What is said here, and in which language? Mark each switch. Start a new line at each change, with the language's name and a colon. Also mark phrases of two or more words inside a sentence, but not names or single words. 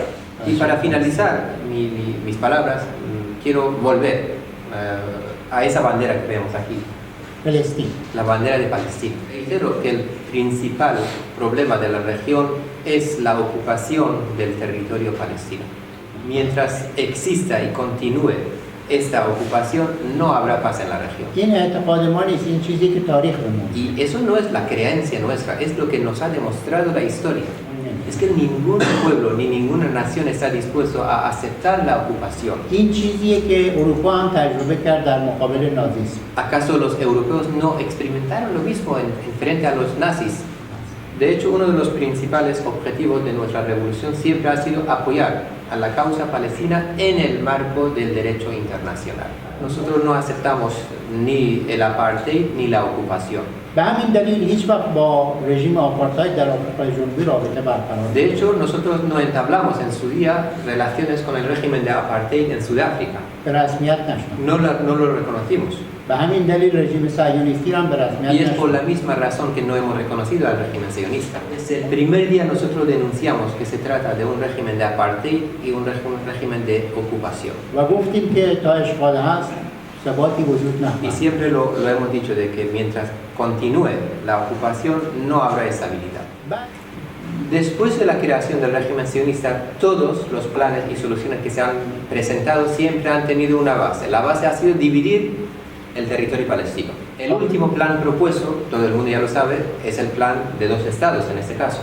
Spanish: Y para finalizar mis palabras, quiero volver a esa bandera que vemos aquí, فلسطین. la bandera de Palestina. Reitero que el principal problema de la región es la ocupación del territorio palestino. Mientras exista y continúe esta ocupación, no habrá paz en la región.
Persian: این اعتقاد ما نیست، این چیزی که تاریخ به ما میگه.
Spanish: Y eso no es la creencia nuestra, es lo que nos ha demostrado la historia. Es que ningún pueblo ni ninguna nación está dispuesto a aceptar la ocupación.
Persian: این چیزیه که اروپا هم تجربه کرد در مقابل نازیسم.
Spanish: ¿Acaso los europeos no experimentaron lo mismo en frente a los nazis? De hecho, uno de los principales objetivos de nuestra revolución siempre ha sido apoyar a la causa palestina en el marco del derecho internacional. Nosotros no aceptamos ni el apartheid ni la ocupación.
Persian: به همین دلیل هیچ وقت با رژیم آپارتاید در آفریقای جنوبی رابطه برقرار
Spanish: De hecho, nosotros no entablamos en su día relaciones con el régimen de apartheid en Sudáfrica.
Persian: به رسمیت نشد.
Spanish: No lo reconocimos.
Persian: به همین دلیل رژیم صهیونیستی هم به رسمیت
Spanish: Y es por la
Persian: نشد.
Spanish: misma razón que no hemos reconocido al régimen sionista. Desde el primer día nosotros denunciamos que se trata de un régimen de apartheid y un régimen de ocupación.
Persian: و گفتیم که تا اشغال هست ثباتی وجود
Spanish: Y
Persian: نخواهد.
Spanish: siempre lo hemos dicho de que mientras continúe la ocupación no habrá estabilidad. Después de la creación del régimen sionista, todos los planes y soluciones que se han presentado siempre han tenido una base. La base ha sido dividir el territorio palestino. El último plan propuesto, todo el mundo ya lo sabe, es el plan de 2 estados en este caso.